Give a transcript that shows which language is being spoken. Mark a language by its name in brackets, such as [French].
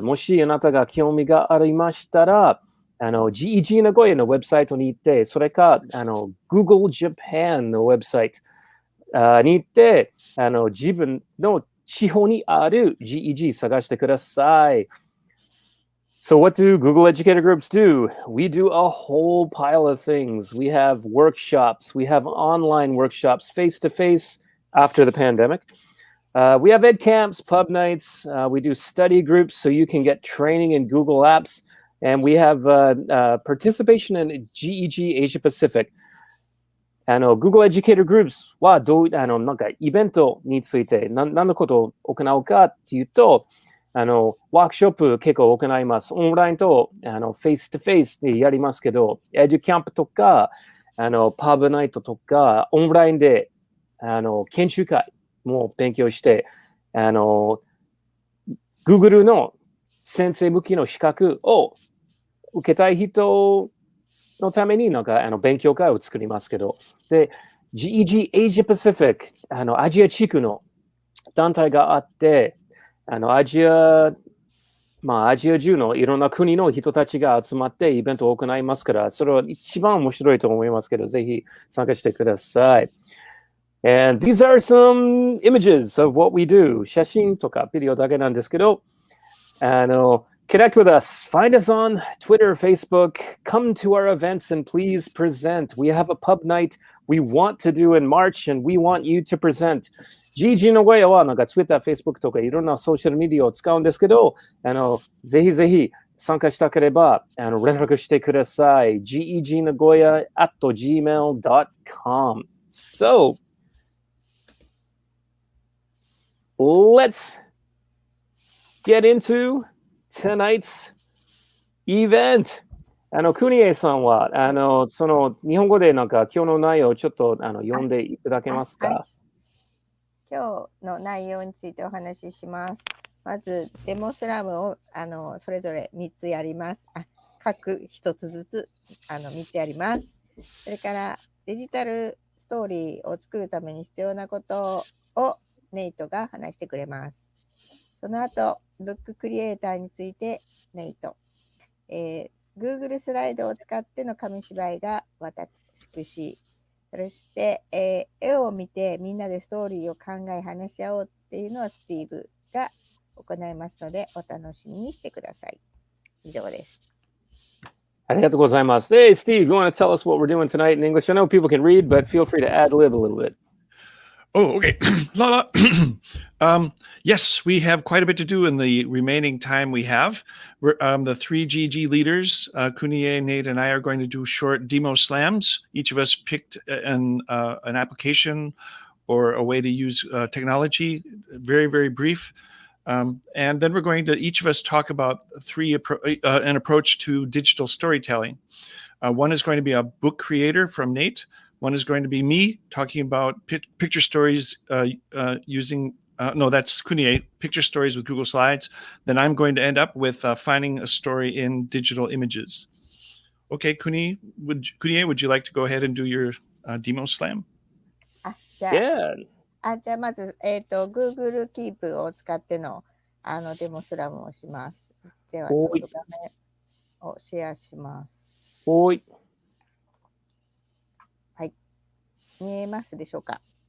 [Japanese] もしあなたが興味がありましたら、GEG 名古屋のウェブサイトに行って、それかGoogle Japan のウェブサイトに行って、自分の地方にある GEG 探してください。 [English] So what do Google Educator Groups do? We do a whole pile of things. We have workshops. We have online workshops, face-to-face after the pandemic. We have ed camps, pub nights. We do study groups so you can get training in Google Apps. And we have participation in GEG Asia Pacific. [Japanese] Google Educator Groups はなんかイベントについて何のことを行うかっていうと、ワークショップ結構行います。オンラインとフェイスとフェイスでやりますけど、エデュキャンプとか、パブナイトとか、オンラインで研修会も勉強して、Google の先生向きの資格を受けたい人のためになんか勉強会を作りますけど、で、GEG Asia Pacific、アジア地区の団体があって、アジア中のいろんな国の人たちが集まってイベントを行いますから、それは一番面白いと思いますけど、ぜひ参加してください。 [English] And these are some images of what we do. [Japanese] 写真とかビデオだけなんですけど、 [English] connect with us. Find us on Twitter, Facebook. Come to our events and please present. We have a pub night we want to do in March and we want you to present. [Japanese] GG の声はなんか Twitter、Facebook とかいろんなソーシャルメディアを使うんですけど、ぜひぜひ参加したければ連絡してください。 [English] gegnagoya@gmail.com. So, let's get into tonight's event. [Japanese] クニエさんはその日本語でなんか今日の内容をちょっと読んでいただけますか？今日の内容についてお話しします。まずデモンストラムをそれぞれ3つやります。各1つずつ3つやります。それからデジタルストーリーを作るために必要なことをネイトが話してくれます。その後、ブッククリエイターについてネイト。 Google スライドを使っての紙芝居が私。そして、絵を見てみんなでストーリーを考え話し合おうっていうのはスティーブが行いますのでお楽しみにしてください。以上です。ありがとうございます。 [English] Hey, Steve, you want to tell us what we're doing tonight in English? I know people can read, but feel free to ad-lib a little bit. Oh, okay. Lala. Yes, we have quite a bit to do in the remaining time we have. The three GG leaders, Kunie, Nate, and I are going to do short demo slams. Each of us picked an application or a way to use technology, very, very brief. And then we're going to each of us talk about an approach to digital storytelling. One is going to be a book creator from Nate. One is going to be me talking about picture stories using, that's Kunie, picture stories with Google Slides. Then I'm going to end up with finding a story in digital images. Okay, Kunie, would you like to go ahead and do your demo slam? [Japanese] じゃあ、 [English] Yeah. [Japanese] じゃあまず、Google Keep を使ってのデモスラムをします。ではちょっと画面をシェアします。はい。見えますでしょうか？